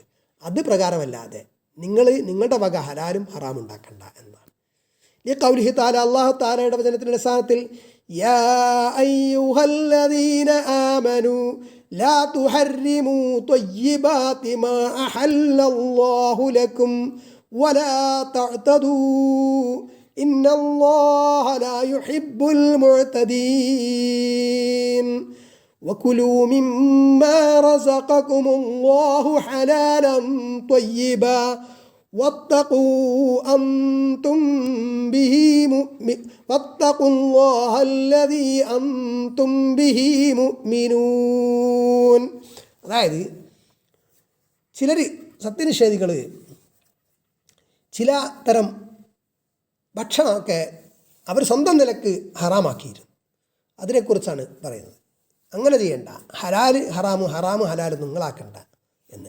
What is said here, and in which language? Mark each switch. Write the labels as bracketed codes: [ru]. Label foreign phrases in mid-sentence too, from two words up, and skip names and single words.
[ml] അത് പ്രകാരമല്ലാതെ നിങ്ങളുടെ വക ഹലാലും ഹറാം ഉണ്ടാക്കണ്ട എന്നാണ്. [ar] ഈ قوله تعالى, [ml] അല്ലാഹു തആലയുടെ വചനത്തിൻ്റെ അടിസ്ഥാനത്തിൽ, [ar] يا أيها الذين آمنوا لا تحرموا طيبات ما أحل الله لكم ولا تعتدوا إن الله لا يحب المعتدين وكلوا مما رزقكم الله حلالا طيبا واتقوا الله الذي أنتم به مؤمنون. [ml] അതായത് ചിലർ സത്യനിഷേധികൾ ചില തരം ഭക്ഷണമൊക്കെ അവർ സ്വന്തം നിലക്ക് ഹറാമാക്കിയിരുന്നു. അതിനെക്കുറിച്ചാണ് പറയുന്നത്. അങ്ങനെ ചെയ്യണ്ട, ഹലാല് ഹറാമ് ഹറാമ് ഹലാല് നിങ്ങളാക്കണ്ട എന്ന്.